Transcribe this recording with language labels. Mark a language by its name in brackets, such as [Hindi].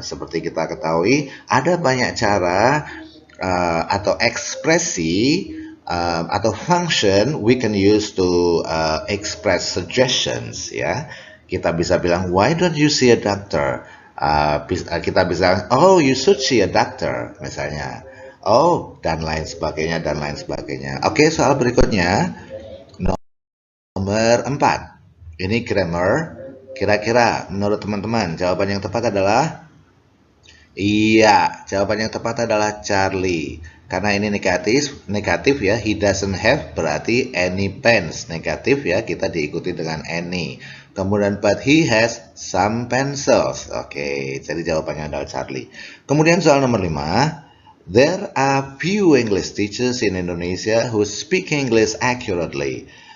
[Indonesian] Seperti kita ketahui, ada banyak cara atau ekspresi atau function [English] we can use to express suggestions, [Indonesian] ya. Kita bisa bilang, [English] why don't you see a doctor? [Indonesian] Kita bisa, [English] oh, you should see a doctor, [Indonesian] misalnya. Oh, dan lain sebagainya, dan lain sebagainya. Oke, soal berikutnya, nomor 4. Ini grammar. Kira-kira menurut teman-teman, jawaban yang tepat adalah? Iya, jawaban yang tepat adalah Charlie. Karena ini negatif ya, [English] he doesn't have [Indonesian] berarti [English] any pens. [Indonesian] Negatif ya, kita diikuti dengan any. Kemudian, [English] but he has some pencils. [Indonesian] Oke, jadi jawabannya adalah Charlie. Kemudian soal nomor 5. [English] There are few English teachers in Indonesia who speak English accurately.